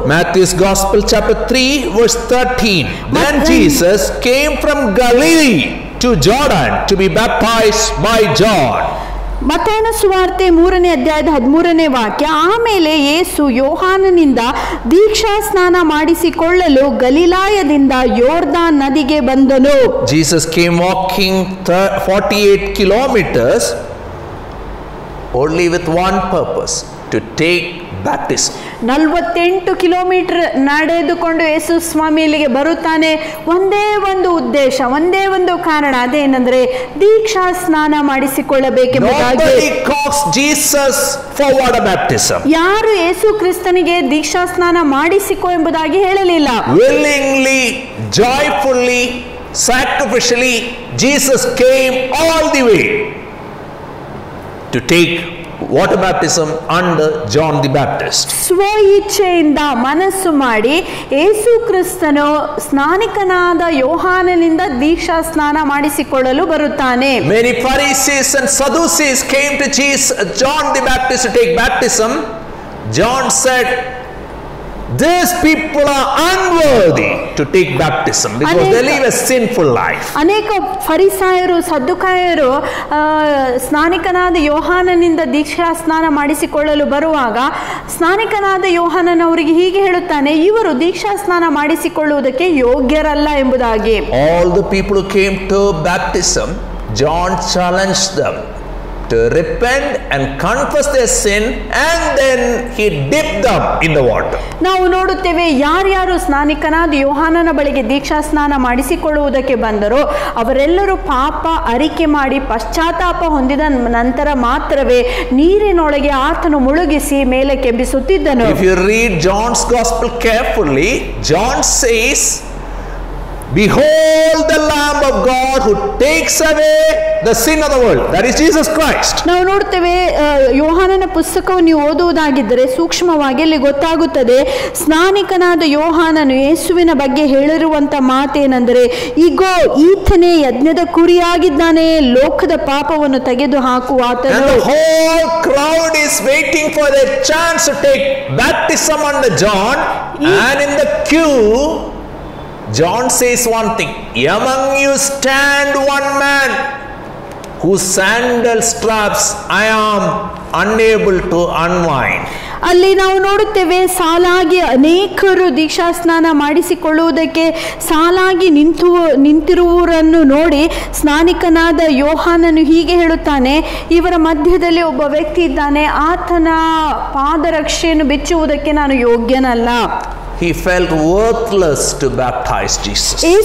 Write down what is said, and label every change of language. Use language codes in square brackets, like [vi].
[en] Matthew's Gospel chapter 3 verse 13. Then Jesus came from Galilee to Jordan to be baptized by John. [kn] ಮತ್ತಾಯನ ಸುವಾರ್ತೆ 3ನೇ ಅಧ್ಯಾಯದ 13ನೇ ವಾಕ್ಯ. ಆಮೇಲೆ ಯೇಸು ಯೋಹಾನನಿಂದ ದೀಕ್ಷಾ ಸ್ನಾನ ಮಾಡಿಸಿಕೊಳ್ಳಲು ಗಲಿಲಾಯದಿಂದ ಯೋರ್ದಾನ್ ನದಿಗೆ ಬಂದನು. [en] Jesus came walking 48 kilometers only with one purpose, to take baptism. [kn] 48 kilometre ನಡೆದುಕೊಂಡು ಯೇಸು ಸ್ವಾಮಿ ಇಲ್ಲಿಗೆ ಬರುತ್ತಾನೆ. ಒಂದೇ ಒಂದು ಉದ್ದೇಶ, ಒಂದೇ ಒಂದು ಕಾರಣ, ಅದೇನೆಂದರೆ ದೀಕ್ಷಾ ಸ್ನಾನ ಮಾಡಿಸಿಕೊಳ್ಳಬೇಕೆಂಬುದಾಗಿ. [en] Nobody calls Jesus for water baptism. [kn] ಯಾರು ಯೇಸು ಕ್ರಿಸ್ತನಿಗೆ ದೀಕ್ಷಾ ಸ್ನಾನ ಮಾಡಿಸಿಕೊ ಎಂಬುದಾಗಿ ಹೇಳಲಿಲ್ಲ. [en] Willingly, joyfully, sacrificially, Jesus came all the way to take water baptism under John the Baptist. [kn] ಸ್ವ ಇಚ್ಛೆಯಿಂದ ಮನಸ್ಸು ಮಾಡಿ ಯೇಸು ಕ್ರಿಸ್ತನು ಸ್ನಾನಿಕನಾದ ಯೋಹಾನನಿಂದ ದೀಕ್ಷಾ ಸ್ನಾನ ಮಾಡಿಸಿಕೊಳ್ಳಲು ಬರುತ್ತಾನೆ. [en] Many Pharisees and Sadducees came to John the Baptist to take baptism. John said, these people are unworthy to take baptism because they live a sinful life. [kn] ಅನೇಕ ಫರಿಸಾಯರು ಸದ್ದುಕಾಯರು ಸ್ನಾನಿಕನಾದ ಯೋಹಾನನಿಂದ ದೀಕ್ಷಾ ಸ್ನಾನ ಮಾಡಿಸಿಕೊಳ್ಳಲು ಬರುವಾಗ ಸ್ನಾನಿಕನಾದ ಯೋಹಾನನವರಿಗೆ ಹೀಗೆ ಹೇಳುತ್ತಾನೆ, ಇವರು ದೀಕ್ಷಾ ಸ್ನಾನ ಮಾಡಿಸಿಕೊಳ್ಳುವುದಕ್ಕೆ ಯೋಗ್ಯರಲ್ಲ ಎಂಬುದಾಗಿ. [en] All the people who came to baptism, John challenged them to repent and confess their sin, and then he dipped them in the water. [kn] ನಾವು ನೋಡುತ್ತೇವೆ ಯಾರ್ಯಾರು ಸ್ನಾನಿಕನಾದ ಯೋಹಾನನ ಬಳಿಗೆ ದೀಕ್ಷಾ ಸ್ನಾನ ಮಾಡಿಸಿಕೊಳ್ಳುವುದಕ್ಕೆ ಬಂದರೋ ಅವರೆಲ್ಲರೂ ಪಾಪ ಅರಿಕೆ ಮಾಡಿ ಪಶ್ಚಾತ್ತಾಪ ಹೊಂದಿದ ನಂತರ ಮಾತ್ರವೇ ನೀರಿನೊಳಗೆ ಆತನು ಮುಳುಗಿಸಿ ಮೇಲೆ ಕೆಬ್ಬಿಸುತ್ತಿದ್ದನು. [en] If you read John's Gospel carefully, John says, behold the Lamb of God who takes away the sin of the world. That is Jesus Christ. [kn] ನಾವು ನೋಡ್ತೇವೆ ಯೋಹಾನನ ಪುಸ್ತಕವನ್ನು ನೀವು ಓದುವುದಾಗಿದ್ದರೆ ಸೂಕ್ಷ್ಮವಾಗಿ ಅಲ್ಲಿ ಗೊತ್ತಾಗುತ್ತದೆ, ಸ್ನಾನಿಕನಾದ ಯೋಹಾನನು ಯೇಸುವಿನ ಬಗ್ಗೆ ಹೇಳಿರುವಂತ ಮಾತೇನೆಂದರೆ, ಇಗೋ ಈತನೇ ಯಜ್ಞದ ಕುರಿಯಾಗಿದ್ದಾನೆ, ಲೋಕದ ಪಾಪವನ್ನು ತೆಗೆದು ಹಾಕುವ ಆತನು. [en] And the whole crowd is waiting for their chance to take baptism under John, and in the queue John says one thing, among you stand one man whose sandal straps I am unable to unwind. [kn] ಅಲ್ಲಿ ನಾವು ನೋಡುತ್ತೇವೆ ಸಾಲಾಗಿ ಅನೇಕರು ದೀಕ್ಷಾ ಸ್ನಾನ ಮಾಡಿಸಿಕೊಳ್ಳುವುದಕ್ಕೆ ಸಾಲಾಗಿ ನಿಂತಿರುವವರನ್ನು ನೋಡಿ ಸ್ನಾನಿಕನಾದ ಯೋಹಾನನು ಹೀಗೆ ಹೇಳುತ್ತಾನೆ, ಇವರ ಮಧ್ಯದಲ್ಲಿ ಒಬ್ಬ ವ್ಯಕ್ತಿ ಇದ್ದಾನೆ, ಆತನ ಪಾದರಕ್ಷೆಯನ್ನು ಬಿಚ್ಚುವುದಕ್ಕೆ ನಾನು ಯೋಗ್ಯನಲ್ಲ. [en] He felt worthless to baptize Jesus.